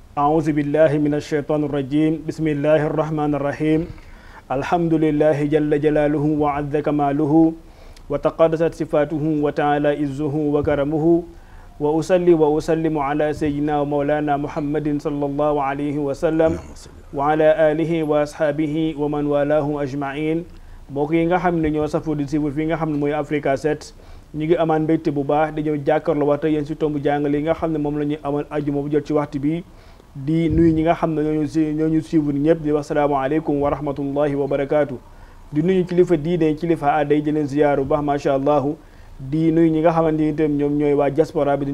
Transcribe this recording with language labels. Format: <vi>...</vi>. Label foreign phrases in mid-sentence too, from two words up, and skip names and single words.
<ar>أعوذ بالله من الشيطان الرجيم بسم الله الرحمن الرحيم الحمد لله جل جلاله وعز كماله وتقدست صفاته وتعالى عزه وكرمه وأصلي وأسلم على سيدنا ومولانا محمد صلى الله عليه وسلم وعلى آله وأصحابه ومن والاه أجمعين</ar> <wo>mbokk yi nga xam ne ñoo safoo di suivre fi nga xam ne mooy Africa 7 ñu ngi amaan mbégte bu baax di ñëw jàkkaarloo waxta yéen si tombu jàngale yi nga xam ne moom la ñuy amal ajuma bu jot ci waxtu bi di nuyu ñi nga xam ne ñoo ñu suivre ñëpp di wax</wo> <ar>السلام عليكم ورحمة الله وبركاته</ar> <wo>di nuyu kilifa diine kilifa aada yi di leen ziyaaru bu baax</wo> <ar>ما شاء الله</ar> <wo>di nuyu ñi nga xamante ni itam ñoom ñooy waa diaspora bi di</wo>